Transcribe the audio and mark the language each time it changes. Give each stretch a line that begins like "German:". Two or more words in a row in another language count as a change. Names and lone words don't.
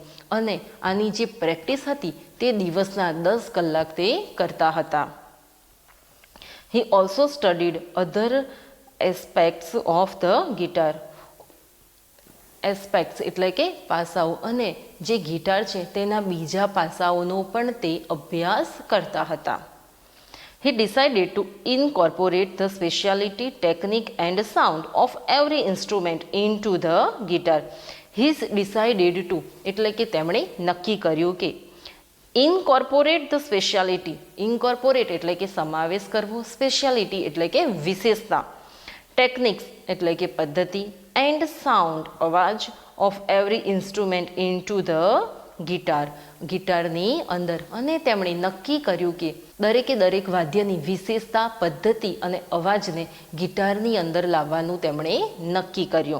Gujarati: અને આની જે પ્રેક્ટિસ હતી તે દિવસના 10 કલાક તે કરતા હતા.
English: he also studied other aspects of the guitar.
Gujarati: એસ્પેક્ટ્સ એટલે કે પાસાઓ, અને જે ગિટાર છે તેના બીજા પાસાઓનો પણ તે અભ્યાસ કરતા હતા.
English: He decided to incorporate the speciality, technique and sound of every instrument into the guitar. He decided to
Gujarati: એટલે કે તેમણે નક્કી કર્યું કે
English: incorporate the speciality.
Gujarati: Incorporate એટલે કે સમાવેશ કરવો, speciality એટલે કે વિશેષતા, techniques એટલે કે પદ્ધતિ,
English: and sound
Gujarati: અવાજ
English: of every instrument into the guitarની
Gujarati: અંદર. અને તેમણે નક્કી કર્યું કે દરેકે દરેક વાદ્યની વિશેષતા, પદ્ધતિ અને અવાજને ગિટારની અંદર લાવવાનું તેમણે નક્કી કર્યું.